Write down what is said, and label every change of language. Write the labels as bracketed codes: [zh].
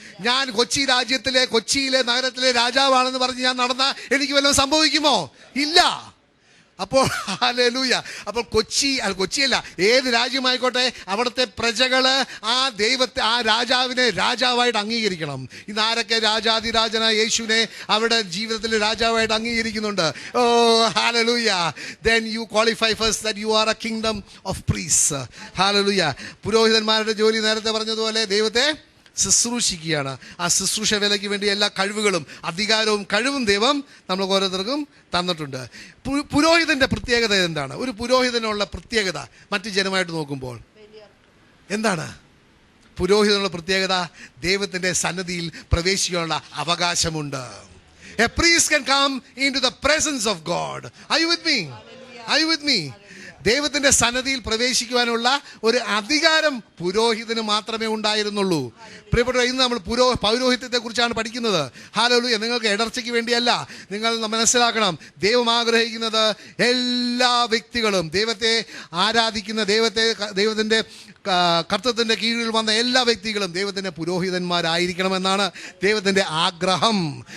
[ml] ഞാൻ കൊച്ചിയിലെ നഗരത്തിലെ രാജാവാണെന്ന് പറഞ്ഞ് ഞാൻ നടന്നാൽ എനിക്ക് വല്ലതും സംഭവിക്കുമോ? ഇല്ല. അപ്പോൾ ഹല്ലേലൂയ. അപ്പോൾ കൊച്ചിയല്ല, ഏത് രാജ്യമായിക്കോട്ടെ, അവിടുത്തെ പ്രജകള് ആ രാജാവിനെ രാജാവായിട്ട് അംഗീകരിക്കണം. ഇന്ന് ആരൊക്കെ രാജാതിരാജനായ യേശുവിനെ അവരുടെ ജീവിതത്തിൽ രാജാവായിട്ട് അംഗീകരിക്കുന്നുണ്ട്? ഓ hallelujah. [en] Then you qualify first that you are a kingdom of priests. [ml] Hallelujah. പുരോഹിതന്മാരുടെ ജോലി നേരത്തെ പറഞ്ഞതുപോലെ ദൈവത്തെ ശുശ്രൂഷിക്കുകയാണ്. ആ ശുശ്രൂഷ വേലയ്ക്ക് വേണ്ടി എല്ലാ കഴിവുകളും അധികാരവും കഴിവും ദൈവം നമ്മൾ ഓരോരുത്തർക്കും തന്നിട്ടുണ്ട്. പുരോഹിതന്റെ പ്രത്യേകത എന്താണ്? ഒരു പുരോഹിതനുള്ള പ്രത്യേകത മറ്റു ജനമായിട്ട് നോക്കുമ്പോൾ എന്താണ്? പുരോഹിതനുള്ള പ്രത്യേകത, ദൈവത്തിന്റെ സന്നിധിയിൽ പ്രവേശിക്കാനുള്ള അവകാശമുണ്ട്. [en] A priest can come into the presence of God. Are you with me? Are you with me? [ml] ദൈവത്തിന്റെ സന്നിധിയിൽ പ്രവേശിക്കുവാനുള്ള ഒരു അധികാരം പുരോഹിതന് മാത്രമേ ഉണ്ടായിരുന്നുള്ളൂ. പ്രിയപ്പെട്ടവരെ, ഇന്ന് നമ്മൾ പൗരോഹിത്യത്തെ കുറിച്ചാണ് പഠിക്കുന്നത്. ഹല്ലേലൂയ. നിങ്ങൾക്ക് ഇടർച്ചയ്ക്ക് വേണ്ടിയല്ല. നിങ്ങൾ മനസ്സിലാക്കണം, ദൈവം ആഗ്രഹിക്കുന്നത് എല്ലാ വ്യക്തികളും ദൈവത്തെ ആരാധിക്കുന്ന, ദൈവത്തിന്റെ കർത്തൃത്വത്തിന്റെ കീഴിൽ വന്ന എല്ലാ വ്യക്തികളും ദൈവത്തിന്റെ പുരോഹിതന്മാരായിരിക്കണമെന്നാണ് ദൈവത്തിന്റെ ആഗ്രഹം.